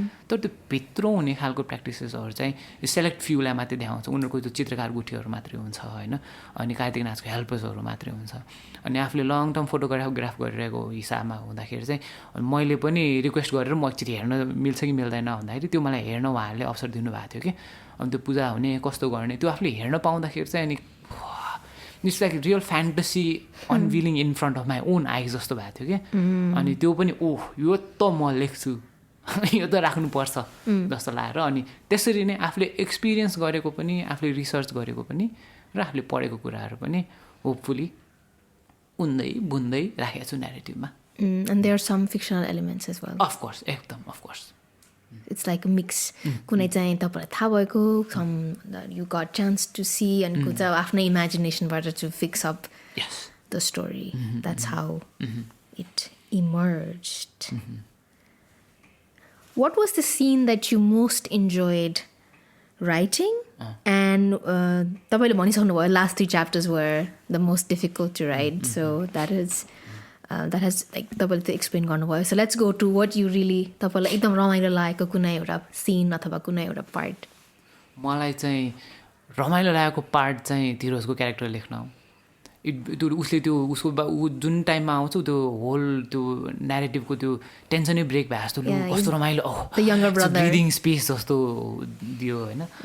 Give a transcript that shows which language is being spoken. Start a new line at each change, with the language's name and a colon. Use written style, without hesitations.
Nepali: तर त्यो भित्र हुने खालको प्र्याक्टिसेसहरू चाहिँ सेलेक्ट फ्युलाई मात्रै देखाउँछ उनीहरूको त्यो चित्रकार गुठीहरू मात्रै हुन्छ होइन अनि कार्तिक नाचको हेल्पर्सहरू मात्रै हुन्छ अनि आफूले लङ टर्म फोटोग्राफ गरिरहेको हिसाबमा हुँदाखेरि चाहिँ मैले पनि रिक्वेस्ट गरेर म एकचोटि हेर्न मिल्छ कि मिल्दैन भन्दाखेरि त्यो मलाई हेर्न उहाँहरूले अवसर दिनुभएको थियो कि अनि त्यो पूजा हुने कस्तो गर्ने त्यो आफूले हेर्न पाउँदाखेरि चाहिँ अनि
English: it's like real fantasy unveiling in front of my own eyes
Nepali: जस्तो भएको थियो कि अनि त्यो पनि ओह यो त म लेख्छु यो त राख्नुपर्छ जस्तो लागेर अनि त्यसरी नै आफूले एक्सपिरियन्स गरेको पनि आफूले रिसर्च गरेको पनि र आफूले पढेको कुराहरू पनि होपफुली उन्दै बुन्दै राखेको छु न्यारेटिभमा
English: And there are some fictional elements as well. Of course एकदम of course It's like a mix.
Nepali: कुनै चाहिँ तपाईँलाई थाहा भएको
English: some that you got chance to see and
Nepali: कुनै चाहिँ आफ्नै इमेजिनेसनबाट
English: to fix up यस the story. That's how it emerged. What was the scene that you most enjoyed writing? And
Nepali: तपाईँले भनिसक्नु भयो
English: last 3 chapters were the most difficult to write. So that is that has like
Nepali: तपाईँले त्यो explain गर्नुभयो.
English: So let's go to what you really
Nepali: तपाईँलाई एकदम रमाइलो लागेको कुनै एउटा सिन अथवा कुनै एउटा पार्ट. मलाई चाहिँ रमाइलो लागेको पार्ट चाहिँ तिरोजको क्यारेक्टर लेख्न हो. त्यो उसले त्यो उसको ऊ जुन टाइममा आउँछ त्यो होल त्यो न्यारेटिभको त्यो टेन्सनै ब्रेक भए जस्तो कस्तो रमाइलो ब्रिदिङ स्पेस जस्तो दियो होइन.